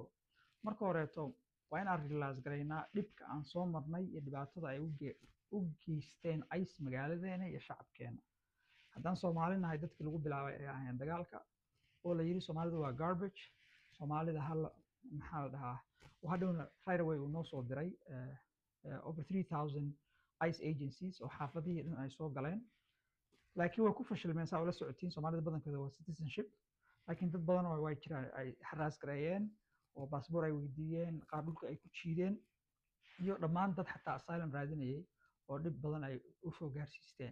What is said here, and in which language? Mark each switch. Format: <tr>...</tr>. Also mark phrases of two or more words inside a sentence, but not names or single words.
<so>marka horeeto waa inaan realize garaynaa dhibka aan soo marnay iyo dhibaatada ay u geysteen ICE magaaladeena iyo shacabkeena. haddaan Soomaali nahay dadkii lagu bilaabay ay ahayn dagaalka oo la yiri Soomaalidu waa garbage, Soomaalida hal maxaa la dhahaa hadhowna</so> <en>right away</en> <so>uu noo soo diray</so> <en>over 3000 ICE agencies</en> <so>oo xaafadihii dhan ay soo galeen, laakiin way ku fashilmeen. saa ula socotiin Soomaalida badankeeda waa citizenship, laakiin dad badan oo way jiraan ay haraas gareeyeen oo baasaboor ay weydiiyeen, qaar dhulka ay ku jiideen, iyo dhammaan dad xataa asylum raadinayay oo dhib badan ay u soo gaarsiisteen.</so>